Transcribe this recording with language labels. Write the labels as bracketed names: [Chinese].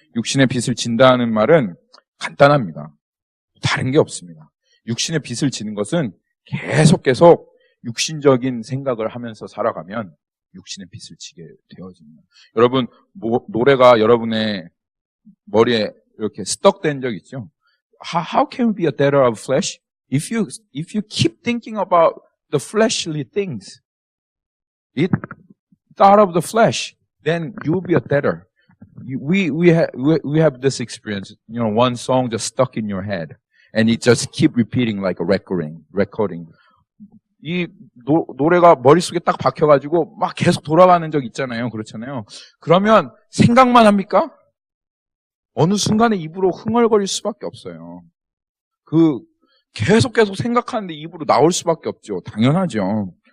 [Korean] 육신의 빚을 진다는 말은 간단합니다. 다른 게 없습니다. 육신의 빚을 지는 것은 계속 육신적인 생각을 하면서 살아가면 육신의 빚을 지게 되어집니다. 여러분, 노래가 여러분의 머리에 이렇게 스떡된 적 있죠? [English] How can we be a debtor of flesh? If you keep thinking about the fleshly things, it out of the flesh, then you'll be a debtor. We have this experience. You know, one song just stuck in your head, and it just keep repeating like a recording. [Korean] 이 노래가 머릿속에 딱 박혀가지고 막 계속 돌아가는 적 있잖아요. 그렇잖아요. 그러면 생각만 합니까? 어느 순간에 입으로 흥얼거릴 수밖에 없어요. 계속 생각하는데 입으로 나올 수밖에 없죠. 당연하죠.